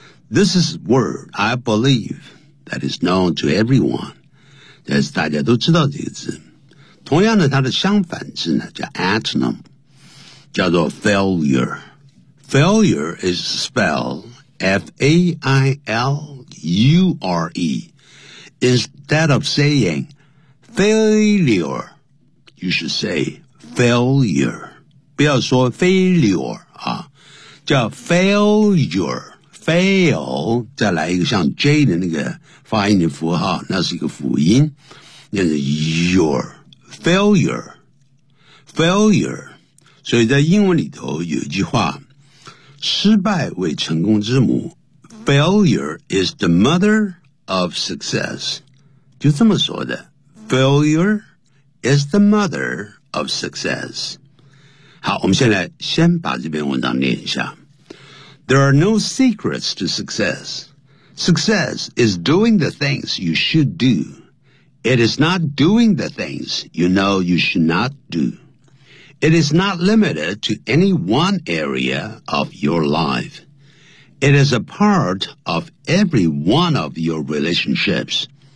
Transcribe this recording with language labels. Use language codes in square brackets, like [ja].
[en] This is a word, I believe, that is known to everyone. [zh] 但是大家都知道这个字。同样的，它的相反字呢，叫 antonym。叫做 failure. [en] Failure is spelled F-A-I-L-U-R-E. Instead of saying failure, you should say failure. [zh] 不要说 failure, 啊，叫 failure. Fail, 再来一个像 J 的那个发音的符号，那是一个辅音，那是 your. Failure. Failure. 所以在英文里头有一句话，失败为成功之母， [en] Failure is the mother of success. [zh] 就这么说的， [en] Failure is the mother of success. [zh] 好，我们现在先把这篇文章念一下。 [en] There are no secrets to success. Success is doing the things you should do. It is not doing the things you know you should not do. It is not limited to any one area of your life. It is a part of every one of your relationships.